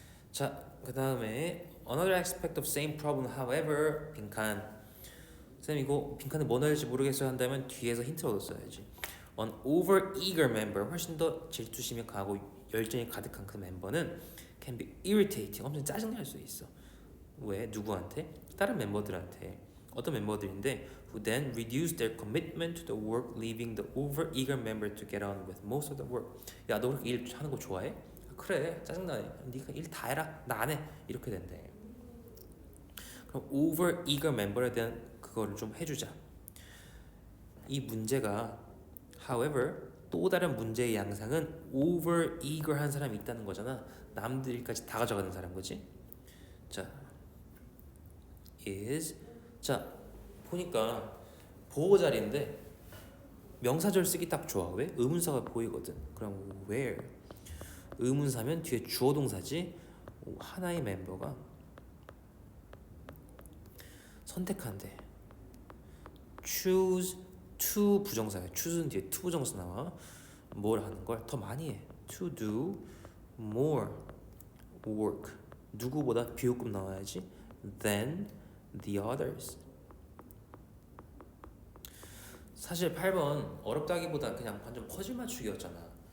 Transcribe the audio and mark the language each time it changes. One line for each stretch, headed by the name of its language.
Korean: 자, 그 다음에
English: another aspect of same problem, however,
Korean: 빈칸. 쌤, 이거 빈칸에 뭐 넣을지 모르겠어요 한다면 뒤에서 힌트를 얻었어야지.
English: An over eager member,
Korean: 훨씬 더 질투심이 강하고 열정이 가득한 그 멤버는
English: can be irritating.
Korean: 엄청 짜증날 수 있어. 왜? 누구한테? 다른 멤버들한테. 어떤 멤버들인데
English: who then reduce their commitment to the work, leaving the over-eager member to get on with most of the work.
Korean: 야, 너 그렇게 일 하는 거 좋아해? 그래, 짜증나네. 네가 일 다 해라. 나 안 해. 이렇게 된대. 그럼 over-eager member에 대한 그거를 좀 해주자. 이 문제가 however 또 다른 문제의 양상은 over-eager 한 사람이 있다는 거잖아. 남들까지 다 가져가는 사람 거지. 자, is 자 보니까 보호 자리인데 명사절 쓰기 딱 좋아. 왜? 의문사가 보이거든. 그럼 where 의문사면 뒤에 주어 동사지. 하나의 멤버가 선택한대. choose to 부정사야. choose는 뒤에 to 부정사 나와. 뭘 하는 걸 더 많이 해.
English: to do more work.
Korean: 누구보다 비호급 나와야지.
English: than the others.
Korean: 사실 8번 어렵다기보다 그냥 완전 퍼즐 맞추기였잖아.